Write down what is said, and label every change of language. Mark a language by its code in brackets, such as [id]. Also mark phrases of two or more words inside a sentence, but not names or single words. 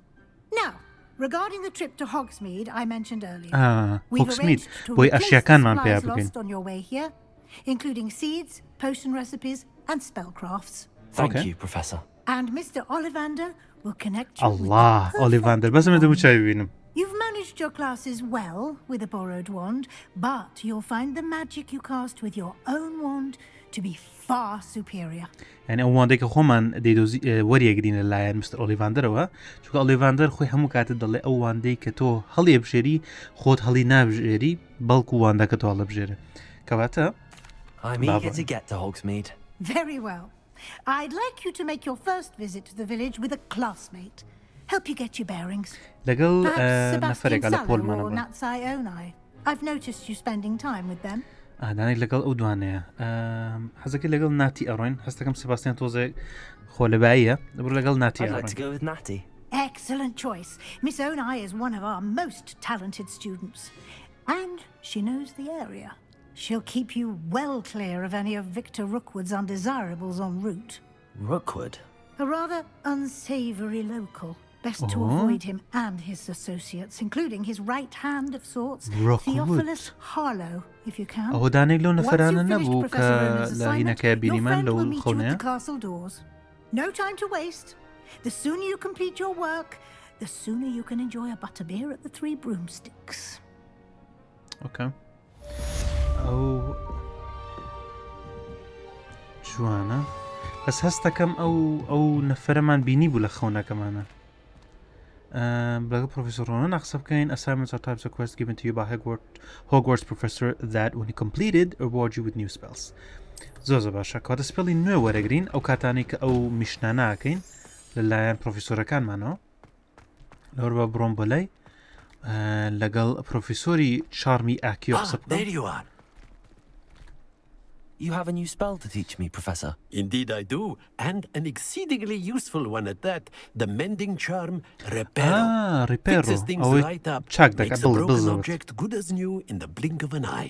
[en] Now, regarding the trip to Hogsmeade I mentioned earlier, we've arranged to replace the supplies lost on your way here, including seeds, potion recipes, and spellcrafts. Thank you, Professor. And Mr. Ollivander will connect you Allah, Ollivander. You've managed your classes well with a borrowed wand, but you'll find the magic you cast with your own wand to be far superior. [ckb] يعني ئەو وانەی کە خۆمان دەیدۆزی وەریەگرین لەلایەن مستر ئۆلیڤاندرەوە چونکە ئۆلیڤاندر خۆی هەموو کاتت دەڵێ ئەو وانەی کە تۆ هەڵی بژێری خۆت هەڵی نابژێری بەڵکو وانەکە تۆ هەڵە بژێرە کەواتە [en] I'm eager to get to Hogsmeade. Very well. I'd like you to make your first visit to the village with a classmate. Help you get your bearings. Perhaps Sebastian Sallow or Natsai Onai. I've noticed you spending time with them. [ckb] دانێک لەگەڵ ئەو دوانەیە حەزەکە لەگەڵ ناتی ئەڕۆین هەستەکەم سباستیان تۆزێک خۆلەباییە دەبڕ لەگەڵ ناتی ئەڕۆین. [en] Excellent choice. Miss Onai is one of our most talented students. And she knows the area. She'll keep you well clear of any of Victor Rookwood's undesirables en route. Rookwood? A rather unsavoury local. Best to avoid him and his associates, including his right hand of sorts, Theophilus Harlow, if you can. Once you've finished Professor Ronan's assignment, your friend will meet you at the castle doors. No time to waste. The sooner you complete your work, the sooner you can enjoy a butterbeer at the Three Broomsticks. Okay. Oh, [ckb] جوانە بەس هەستەکەم ئەو نەفەرەمان بینی بوو لە خەونەکەمانە بەگە پرۆفیسۆر ڕۆنان قسە بکەین [en] assignments are types of quests given to you by Hogwarts professor that when you completed reward you with new spells. [ckb] زۆر باشە کاتە سپێڵی نوێ وەرەگرین ئەو کاتانی کە ئەو میشنانە ئاکەین لەلایەن پرۆفیسۆرەکانمانەوە لەوەر بە بڕۆم بۆ لای لەگەڵ پرۆفیسۆری چارمی ئاکیۆ قسە بکەم. [en] There you are. You have a new spell to teach me, Professor. Indeed I do, and an exceedingly useful one at that. The mending charm, Reparo. Fixes things right up, makes a broken object good as new in the blink of an eye.